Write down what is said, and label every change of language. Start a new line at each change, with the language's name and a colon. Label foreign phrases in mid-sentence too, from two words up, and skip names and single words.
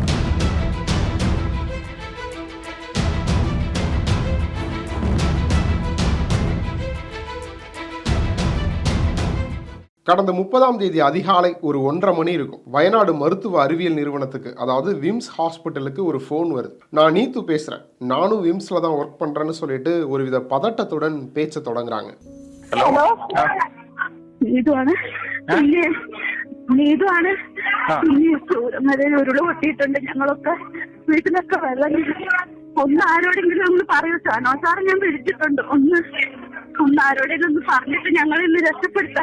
Tamil: கடந்த 30ஆம் தேதி அதிகாலை ஒரு 1:30 மணி இருக்கும். வயநாடு மருத்துவ அறிவியல் நிறுவனத்துக்கு, அதாவது விம்ஸ் ஹாஸ்பிட்டலுக்கு ஒரு ஃபோன் வருது. நான் நீத்து பேசுறேன், நானும் விம்ஸ்ல தான் ஒர்க் பண்றேன்னு சொல்லிட்டு ஒருவித பதட்டத்துடன் பேச்ச தொடங்குறாங்க.
Malayalam: ഹലോ, നീതുവാണ്. നീതുവാണ്. ചൂരമലയിൽ ഉരുള് പൊട്ടിയിട്ടുണ്ട്. ഞങ്ങളൊക്കെ വീട്ടിലൊക്കെ വെള്ളം. ഒന്ന് ആരോടെങ്കിലും ഒന്ന് പറയൂ. സാനോ സാർ ഞാൻ വിളിച്ചിട്ടുണ്ട്. ഒന്ന് ആരോടെങ്കിലും ഒന്ന് പറഞ്ഞിട്ട് ഞങ്ങളിന്ന് രക്ഷപ്പെടുത്താം.